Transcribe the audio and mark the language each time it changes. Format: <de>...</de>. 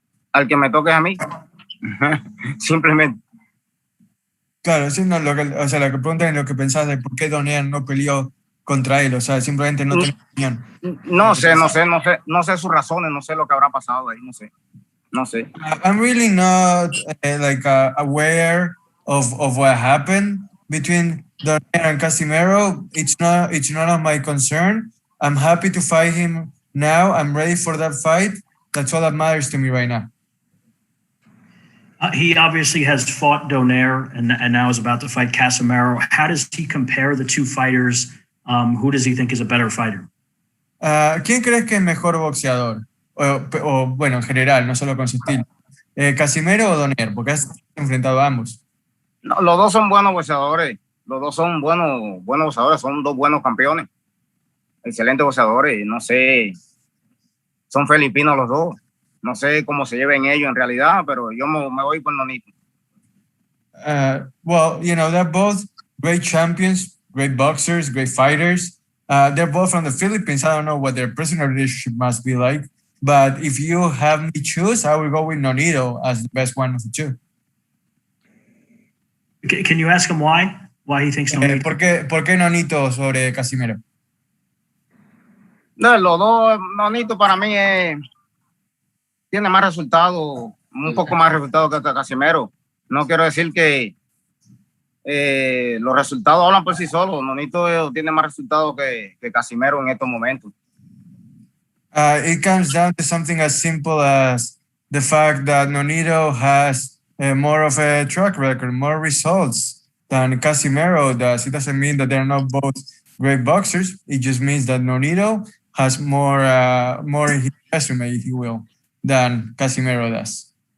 <es>Al que me toque es a mí, simplemente. Claro, sí, no, lo que preguntan es lo que pensás de por qué Donaire no peleó contra él, o sea, simplemente no tenía opinión. No sé sus razones, no sé lo que habrá pasado ahí, no sé.</es> <en>I'm really not aware of what happened between Donaire and Casimero. It's none of my concern. I'm happy to fight him now. I'm ready for that fight. That's all that matters to me right now. He obviously has fought Donaire and now is about to fight Casimero. How does he compare the two fighters? Who does he think is a better fighter?</en> <es>¿Quién crees que es mejor boxeador? O bueno, en general, no solo con su estilo. ¿Casimero o Donaire? Porque has enfrentado a ambos. No, los dos son buenos boxeadores. Los dos son buenos boxeadores. Son dos buenos campeones. Excelentes boxeadores. No sé. Son filipinos los dos. No sé cómo se lleven ellos en realidad, pero yo me voy por Nonito.</es> <en>Well, they're both great champions, great boxers, great fighters. They're both from the Philippines. I don't know what their personal relationship must be like, but if you have me choose, I will go with Nonito as the best one of the two. Can you ask him why? Why he thinks Nonito?</en> <es>¿Por qué Nonito sobre Casimero? No, los dos, Nonito para mí tiene más resultados, un poco más resultados que Casimero. No quiero decir que los resultados hablan por sí solos. Nonito tiene más resultados que Casimero en estos momentos.</es> <en>It comes down to something as simple as the fact that Nonito has more of a track record, more results than Casimero does. It doesn't mean that they're not both great boxers. It just means that Nonito has more in his resume, if you will, than Casimero does.</en>